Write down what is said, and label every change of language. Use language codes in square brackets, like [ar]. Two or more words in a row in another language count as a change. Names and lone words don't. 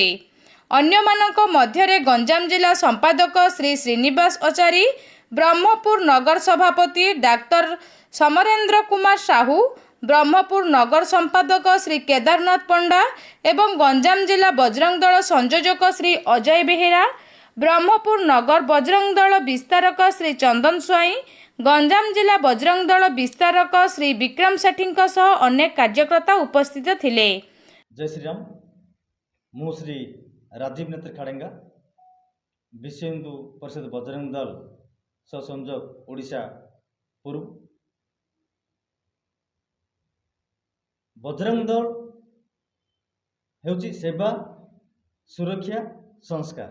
[or] ଅନ୍ୟମାନଙ୍କ ମଧ୍ୟରେ ଗଞ୍ଜାମ ଜିଲ୍ଲା ସମ୍ପାଦକ ଶ୍ରୀ ଶ୍ରୀନିବାସ ଆଚାରୀ, ବ୍ରହ୍ମପୁର ନଗର ସଭାପତି ଡାକ୍ତର ସମରେନ୍ଦ୍ର କୁମାର ସାହୁ, ବ୍ରହ୍ମପୁର ନଗର ସମ୍ପାଦକ ଶ୍ରୀ କେଦାରନାଥ ପଣ୍ଡା ଏବଂ ଗଞ୍ଜାମ ଜିଲ୍ଲା ବଜରଙ୍ଗ ଦଳ ସଂଯୋଜକ ଶ୍ରୀ ଅଜୟ ବେହେରା, ବ୍ରହ୍ମପୁର ନଗର ବଜରଙ୍ଗ ଦଳ ବିସ୍ତାରକ ଶ୍ରୀ ଚନ୍ଦନ ସ୍ୱାଇଁ, ଗଞ୍ଜାମ ଜିଲ୍ଲା ବଜରଙ୍ଗ ଦଳ ବିସ୍ତାରକ ଶ୍ରୀ ବିକ୍ରମ ସେଠୀଙ୍କ ସହ ଅନେକ କାର୍ଯ୍ୟକର୍ତ୍ତା ଉପସ୍ଥିତ ଥିଲେ। ଜୟ ଶ୍ରୀ ରାମ। ମୁଁ ଶ୍ରୀ ରାଜୀବ ନେତ୍ର ଖାଡ଼େଙ୍ଗା, ବିଶ୍ୱ ହିନ୍ଦୁ ପରିଷଦ ବଜରଙ୍ଗ ଦଳ ସହ ସଂଯୋଜକ ଓଡ଼ିଶା ପୂର୍ବ। ବଜରଙ୍ଗ ଦଳ ହେଉଛି ସେବା, ସୁରକ୍ଷା, ସଂସ୍କାର।